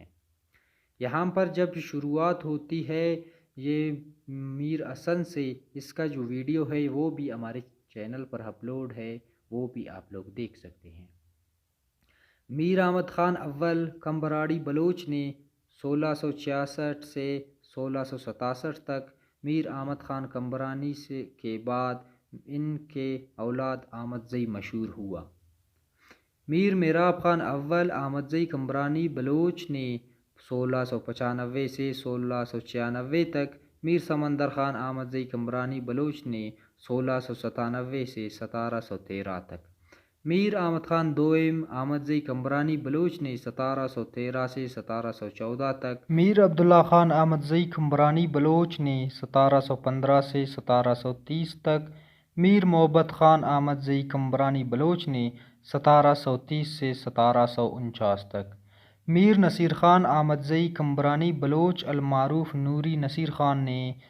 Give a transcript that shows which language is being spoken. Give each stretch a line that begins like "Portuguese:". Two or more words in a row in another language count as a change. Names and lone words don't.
Urdu: یہاں پر جب شروعات ہوتی ہے یہ میر حسن سے، اس کا جو ویڈیو ہے وہ بھی ہمارے چینل پر اپلوڈ ہے، وہ بھی آپ لوگ دیکھ سکتے ہیں۔ میر احمد خان اول کمبراڑی بلوچ نے 1666 سے 1667 تک، میر احمد خان کمبرانی کے بعد ان کے اولاد احمد زئی مشہور ہوا۔ میر میراب خان اول احمد زئی کمبرانی بلوچ نے 1695 سے 1696 تک، میر سمندر خان احمد زئی کمبرانی بلوچ نے 1697 سے 1713 تک، میر احمد خان دوئم احمد زئی کمبرانی بلوچ نے 1713 سے 1714 تک، میر عبداللہ خان احمد زئی کمبرانی بلوچ نے 1715 سے 1730 تک، میر محبت خان احمد زئی کمبرانی بلوچ نے 1730 سے 1749 تک، میر نصیر خان احمد زئی کمبرانی بلوچ المعروف نوری نصیر خان نے